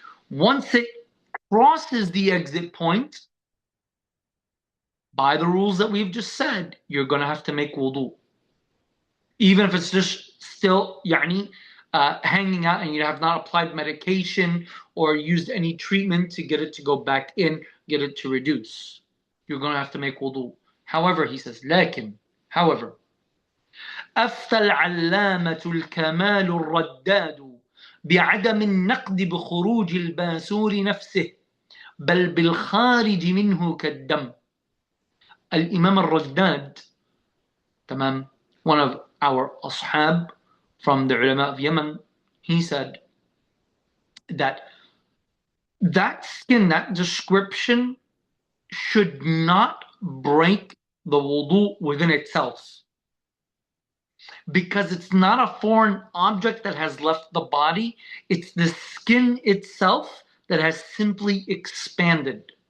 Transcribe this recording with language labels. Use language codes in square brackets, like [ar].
[en] Once it crosses the exit point, by the rules that we've just said, you're going to have to make wudu. Even if it's just still hanging out and you have not applied medication or used any treatment to get it to go back in, get it to reduce. You're going to have to make wudu. However, he says, however, [ar] أفتى العلامة الكمال الرداد بعدم النقد بخروج الباسور نفسه بل بالخارج منه كالدم. [en] الإمام الرداد, [ar] تمام, [en] one of our ashab from the ulama of Yemen, he said that skin, that description should not break the wudu within itself, because it's not a foreign object that has left the body, it's the skin itself that has simply expanded.